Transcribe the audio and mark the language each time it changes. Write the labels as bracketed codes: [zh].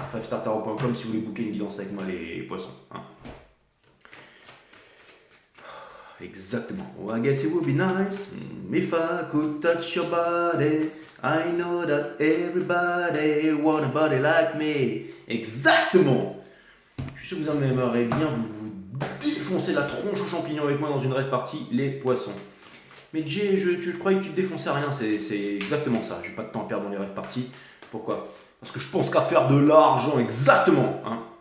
[fr] 5startarot.com si vous voulez booker une guidance avec moi, les poissons. Hein. Exactement. [en] Well, I guess it would be nice if I could touch your body. I know that everybody want a body like me. [fr] Exactement. Je suis sûr que vous aimeriez bien vous défoncer la tronche aux champignons avec moi dans une rêve partie, les poissons. Mais Jay, je croyais que tu te défonçais à rien, c'est exactement ça. J'ai pas de temps à perdre dans les rêves parties. Pourquoi? Parce que je pense qu'à faire de l'argent, exactement. Hein.